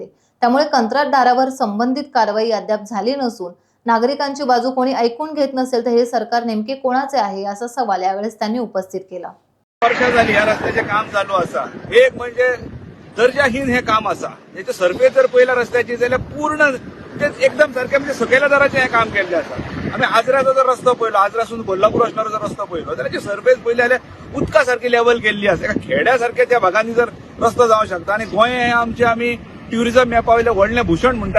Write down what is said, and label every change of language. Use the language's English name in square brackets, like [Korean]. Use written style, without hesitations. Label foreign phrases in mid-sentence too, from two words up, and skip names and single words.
[Marathi] त्यामुळे कंत्राटदारावर संबंधित कारवाई अद्याप झाली नसून नागरिकांची बाजू कोणी ऐकून घेत नसेल तर हे सरकार नेमके कोणाचे आहे असा सवाल यावेळेस त्यांनी उपस्थित केला. [Konkani] वर्ष झाली या रस्त्याचे काम चालू असा. एक म्हणजे दर्जाहीन हे काम असा. याचे सर्वे जर पहिल्या रस्त्याची जाल्यार पूर्ण एकदम सारखे म्हणजे सगळ्या दराचे हे काम केल्ले आसा. आम्ही आजराचो जर रस्तो पळयलो, आजरासून कोल्हापूर वचणारो जर रस्तो पळयलो जाल्यार त्याची सर्वे पयली जाल्यार उदका सारखी लेवल केल्ली आसा. एका खेड्या सारख्या त्या भागांनी जर रस्तो जावंक शकता. आणि गोंय हे आमी ट्युरिझम मॅपा वयले व्हडलें भूषण म्हणटात.